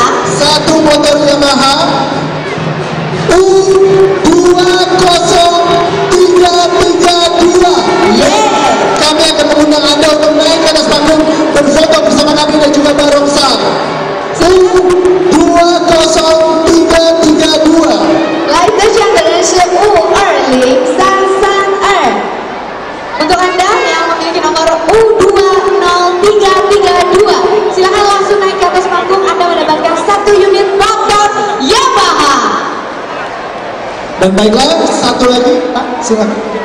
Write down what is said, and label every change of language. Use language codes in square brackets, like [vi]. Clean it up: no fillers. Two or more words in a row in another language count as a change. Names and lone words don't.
[id] Satu motor Yamaha U20332. Kami akan mengundang Anda untuk naik ke atas panggung berfoto bersama kami dan juga barongsai. U20332. [zh] 来得奖的人是 [id] 5203322。untuk Anda yang memiliki nomor U20332, silakan langsung naik ke atas panggung. Anda mendapatkan satu unit motor Yamaha. Dan baiklah, satu lagi, Pak, silakan.